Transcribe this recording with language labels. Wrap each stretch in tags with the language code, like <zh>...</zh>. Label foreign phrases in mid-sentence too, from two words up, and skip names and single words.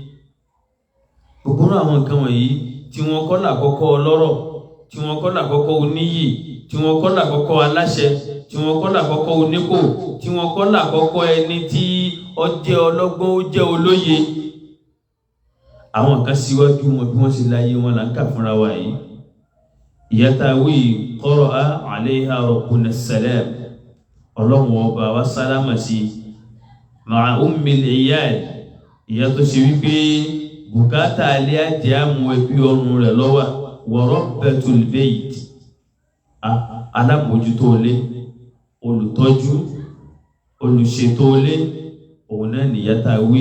<yo>Gbogbo àwọn nǹkan wọ̀nyí tí wọ́n kọ́ làkọ́kọ́ ọlọ́rọ̀, tí wọ́n kọ́ làkọ́kọ́ oníyì, tí wọ́n kọ́ làkọ́kọ́ aláṣẹ, tí wọ́n kọ́ làkọ́kọ́ onípò, tí wọ́n kọ́ làkọ́kọ́ ẹni tí ó jẹ́ ọlọ́gbọ́n, ó jẹ́ olóye. Àwọn kan síwájú wọn bí wọ́n ṣe láyé wọn là ń kà fúnra wa yìí. Ìyá tá a wí</yo> <ar>قرأ عليها ربنا السلام,</ar> <yo>Ọlọ́run ọba wa sálámà sí</yo> <ar>مع أم العيال,</ar> <yo>ìyá tó ṣe wípé bùkátà alẹ́ àjẹ́ àmú ẹbí ọrùn rẹ̀ lọ́wà,</yo> <ar>وربة البيت,</ar> <yo>alábòjútó ilé, olùtọ́jú, olùṣètò ilé, òun náà nìyá tá a wí.</yo>